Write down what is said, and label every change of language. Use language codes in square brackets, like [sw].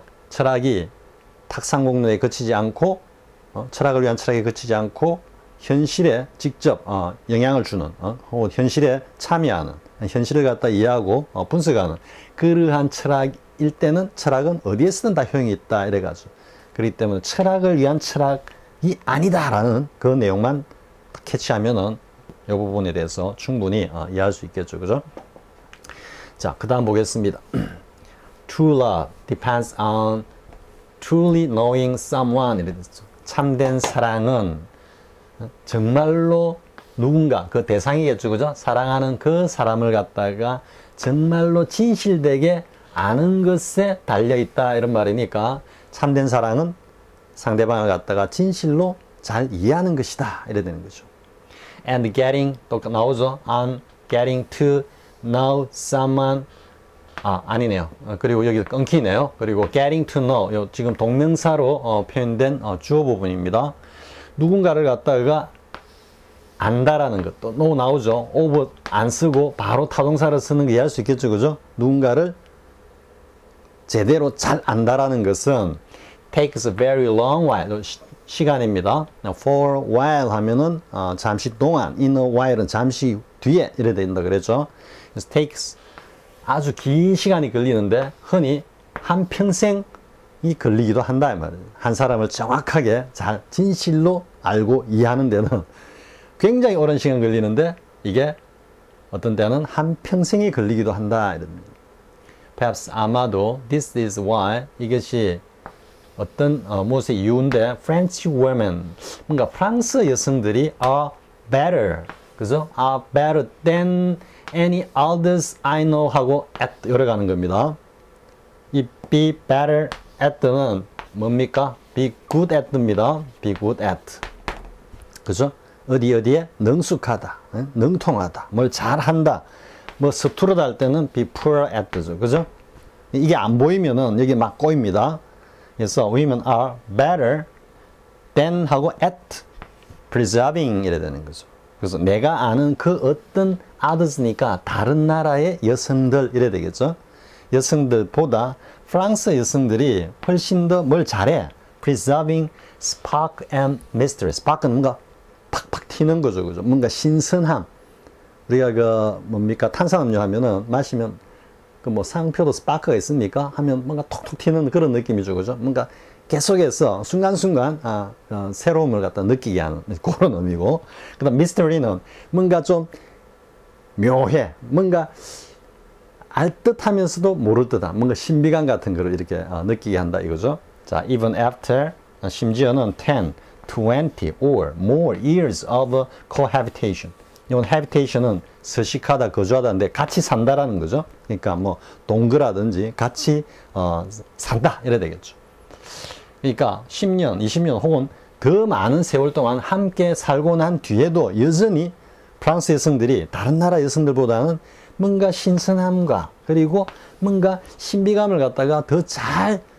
[ko] 철학이 탁상공론에 그치지 않고, 철학을 위한 철학에 그치지 않고, 현실에 직접 영향을 주는, 혹은 현실에 참여하는, 현실을 갖다 이해하고 분석하는 그러한 철학일 때는 철학은 어디에서든 다 효용이 있다 이래가지고, 그렇기 때문에 철학을 위한 철학이 아니다라는 그 내용만 캐치하면은 이 부분에 대해서 충분히 이해할 수 있겠죠. 그죠? 자, 그 다음 보겠습니다. [en] True love depends on truly knowing someone. [ko] 이랬죠. 참된 사랑은 정말로 누군가, 그 대상이겠죠. 그죠? 사랑하는 그 사람을 갖다가 정말로 진실되게 아는 것에 달려있다. 이런 말이니까 참된 사랑은 상대방을 갖다가 진실로 잘 이해하는 것이다. 이래 되는 거죠. And getting, 또 나오죠. [en] On getting to know someone. [ko] 아니네요. 그리고 여기 끊기네요. 그리고 getting to know, 지금 동명사로 표현된 주어 부분입니다. 누군가를 갖다가 안다라는 것도 know 나오죠. over 안 쓰고 바로 타동사를 쓰는 거 이해할 수 있겠죠. 그죠? 누군가를 제대로 잘 안다라는 것은 takes a very long while, 시간입니다. for a while 하면은 잠시 동안, in a while은 잠시 뒤에 이래 된다 그랬죠. 그래서 takes 아주 긴 시간이 걸리는데 흔히 한 평생이 걸리기도 한다 이 말이에요. 한 사람을 정확하게 잘 진실로 알고 이해하는 데는 굉장히 오랜 시간 걸리는데 이게 어떤 때는 한 평생이 걸리기도 한다 이런. Perhaps 아마도 this is why, 이것이 어떤 무엇의 이유인데 French women, 뭔가 프랑스 여성들이 are better, 그죠? [en] are better than any others I know 하고 at 열어가는 겁니다. [ko] 이 be better at는 뭡니까? [en] be good at입니다. be good at. 그죠? [ko] 어디에 능숙하다, 능통하다, 뭘 잘한다, 뭐 서투르다 할 때는 be poor at죠. 그죠? 이게 안 보이면은 여기 막 꼬입니다. [en] 그래서 women are better than 하고 at preserving 이래 되는 거죠. [ko] 그래서 내가 아는 그 어떤 others니까 다른 나라의 여성들 이래 되겠죠. 여성들보다 프랑스 여성들이 훨씬 더 뭘 잘해. [en] preserving spark and mystery. [ko] spark는 뭔가 팍팍 튀는 거죠. 그죠? 뭔가 신선함. 우리가 그 뭡니까? 탄산음료 하면은 마시면 그 뭐 상표도 스파크가 있습니까? 하면 뭔가 톡톡 튀는 그런 느낌이죠. 그죠? 뭔가 계속해서 순간순간 새로움을 갖다 느끼게 하는 그런 의미고, 그 다음 미스터리는 뭔가 좀 묘해, 뭔가 알듯하면서도 모를 듯한 뭔가 신비감 같은 거를 이렇게 느끼게 한다 이거죠. [en] 자, even after, 심지어는 10, 20 or more years of cohabitation. [ko] 이건 habitation은 서식하다, 거주하다인데 같이 산다라는 거죠. 그러니까 뭐 동거라든지 같이 산다 이래 되겠죠. 그러니까 10년, 20년 혹은 더 많은 세월 동안 함께 살고 난 뒤에도 여전히 프랑스 여성들이 다른 나라 여성들보다는 뭔가 신선함과 그리고 뭔가 신비감을 갖다가 더 잘